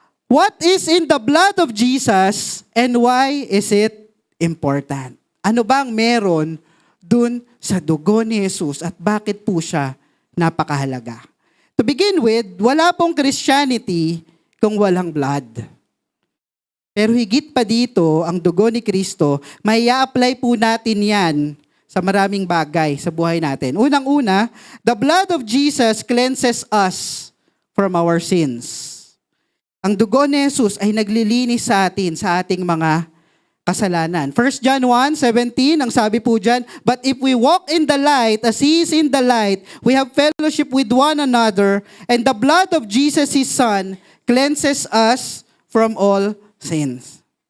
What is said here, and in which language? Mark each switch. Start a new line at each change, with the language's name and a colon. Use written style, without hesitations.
English: What is in the blood of Jesus and why is it important?
Filipino: Ano bang meron dun sa dugo ni Jesus at bakit po siya napakahalaga?
English: To begin with,
Filipino: wala pong
English: Christianity
Filipino: kung walang
English: blood.
Filipino: Pero higit pa dito, ang dugo ni Kristo, may i-apply po natin yan sa maraming bagay sa buhay natin. Unang-una,
English: the blood of Jesus cleanses us from our sins.
Filipino: Ang dugo ni Jesus ay naglilinis sa atin, sa ating mga kasalanan.
English: 1 John 1:17,
Filipino: ang sabi po dyan,
English: "But if we walk in the light, as He is in the light, we have fellowship with one another, and the blood of Jesus, His Son, cleanses us from all sins."